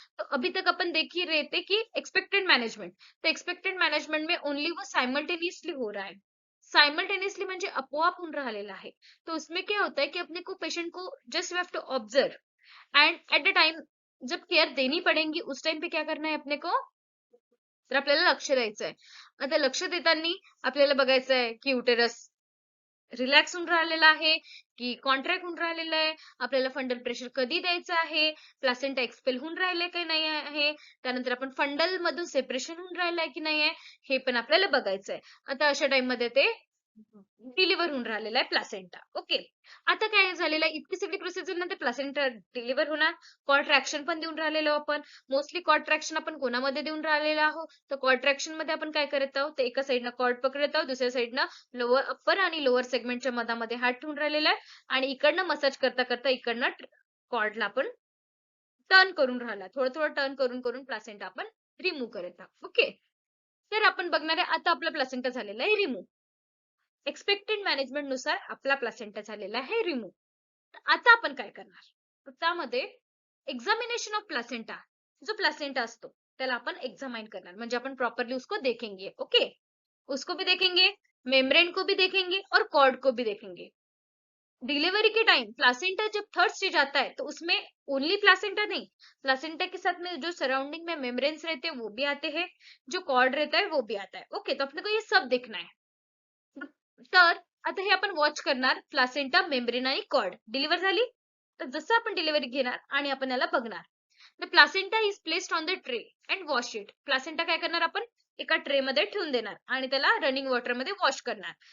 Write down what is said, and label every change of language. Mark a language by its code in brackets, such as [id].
[hi] तो अभी तक अपन देख ही रहे थे कि एक्सपेक्टेड मैनेजमेंट, तो एक्सपेक्टेड मैनेजमेंट में ओनली वो साइमल्टेनियसली हो रहा है. [mr] साइमल्टेनियसली म्हणजे आपोआप होऊन राहिलेला आहे. [hi] तो उसमें क्या होता है कि अपने को पेशेंट को [en] just have to observe and at the time [hi] जब केयर देनी पड़ेगी उस टाइम पे क्या करना है अपने को, [mr] तर आपल्याला लक्ष द्यायचं आहे. आता लक्ष देताना आपल्याला बघायचं आहे की युटेरस रिलॅक्स होऊन राहिलेला आहे की कॉन्ट्रॅक्ट होऊन राहिलेला आहे, आपल्याला फंडल प्रेशर कधी द्यायचं आहे, प्लासेंटा एक्सपेल होऊन राहिले की नाही आहे, त्यानंतर आपण फंडल मधून सेपरेशन होऊन राहिलंय की नाही आहे हे पण आपल्याला बघायचं आहे. आता अशा टाइम मध्ये ते डिलिव्हर होऊन राहिलेला आहे प्लासेंटा. ओके, आता काय झालेलं आहे, इतकी सगळी प्रोसिजर नंतर प्लासेंटा डिलिव्हर होणार. कॉर्ड ट्रॅक्शन पण देऊन राहिलेलो आपण. मोस्टली कॉर्ड ट्रॅक्शन आपण कोणामध्ये देऊन राहिलेलो आहोत, तर कॉर्ड ट्रॅक्शन मध्ये आपण काय करत आहोत, तर एका साइडनं कॉर्ड पकडत आहोत, दुसऱ्या साइडनं लोअर अप्पर आणि लोअर सेगमेंटच्या मधामध्ये हात ठेवून राहिलेला आहे आणि इकडनं मसाज करता करता इकडनं कॉर्डला आपण टर्न करून राहिला, थोडं थोडं टर्न करून करून प्लासेंटा आपण रिमूव्ह करत आहोत. ओके, तर आपण बघणार आहे आता आपला प्लासेंटा झालेला आहे रिमूव्ह. एक्सपेक्टेड मॅनेजमेंट नुसार आपला प्लासेंटा झालेला आहे रिमूव्ह. आता आपण काय करणार, तर त्यामध्ये एक्झामिनेशन ऑफ प्लासेंटा, जो प्लासेंटा असतो त्याला आपण एक्झामाइन करणार म्हणजे आपण प्रॉपरली [hi] उसको देखेंगे. ओके, उसको भी देखेंगे, मेम्ब्रेन को भी देखेंगे और कॉर्ड को भी देखेंगे. डिलीवरी के टाइम प्लासेंटा जब थर्ड स्टेज आता है तो उसमें ओनली प्लासेंटा नहीं, प्लासेंटा के साथ में जो सराउंडिंग में मेम्ब्रेन्स रहते हैं वो भी आते हैं, जो कॉर्ड रहता है वो भी आता है. ओके, तो अपने को ये सब देखना है. [mr] तर आता हे आपण वॉच करणार प्लासेंटा, मेम्ब्रेन आणि कॉर्ड डिलिव्हर झाली. तर जसं आपण डिलिव्हरी घेणार आणि आपण याला बघणार, [en] The placenta is placed on the tray and wash it. [mr] Placenta काय करणार आपण एका ट्रे मध्ये ठेवून देणार आणि त्याला रनिंग वॉटर मध्ये वॉश करणार.